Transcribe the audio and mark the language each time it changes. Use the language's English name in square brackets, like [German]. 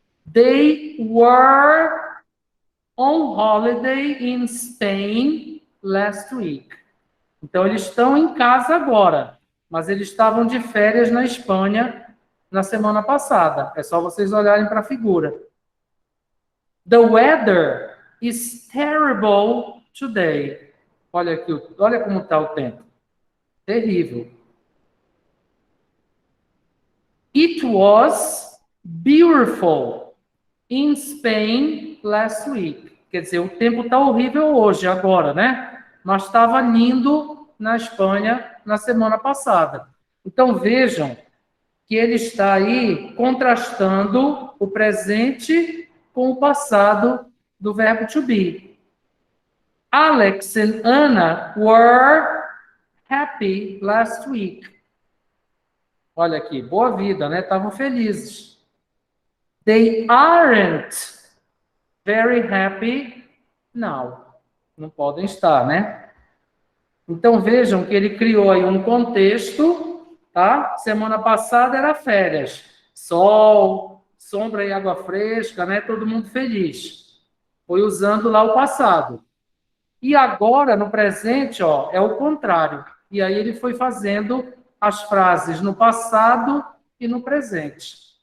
[English] They were on holiday in Spain last week. [Portuguese] Então, eles estão em casa agora, mas eles estavam de férias na Espanha na semana passada. É só vocês olharem para a figura. [English] The weather is terrible today. [Portuguese] Olha aqui, olha como está o tempo. Terrível. [English] It was beautiful in Spain last week. [Portuguese] Quer dizer, o tempo está horrível hoje, agora, né? Mas estava lindo na Espanha na semana passada. Então, vejam que ele está aí contrastando o presente com o passado do verbo to be. [English] Alex and Anna were happy last week. [Portuguese] Olha aqui, boa vida, né? Estavam felizes. [English] They aren't very happy now. [Portuguese] Não podem estar, né? Então, vejam que ele criou aí um contexto, tá? Semana passada era férias. Sol, sombra e água fresca, né? Todo mundo feliz. Foi usando lá o passado. E agora, no presente, ó, é o contrário. E aí ele foi fazendo as frases no passado e no presente.